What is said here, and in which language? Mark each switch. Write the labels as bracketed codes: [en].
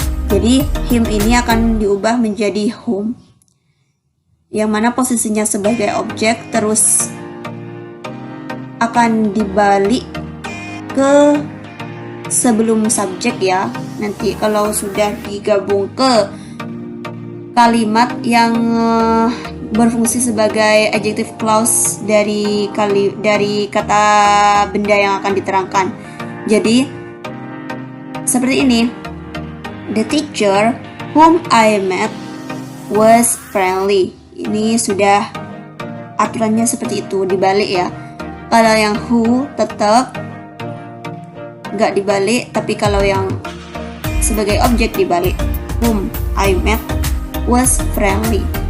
[id] Jadi him ini akan diubah menjadi whom, yang mana posisinya sebagai objek, terus akan dibalik ke sebelum subjek ya. Nanti kalau sudah digabung ke kalimat yang berfungsi sebagai adjective clause dari kata benda yang akan diterangkan. Jadi seperti ini. [en] The teacher whom I met was friendly. [id] Ini sudah aturannya seperti itu, dibalik ya. Kalau yang who tetap nggak dibalik, tapi kalau yang sebagai objek dibalik. [en] Whom I met was friendly.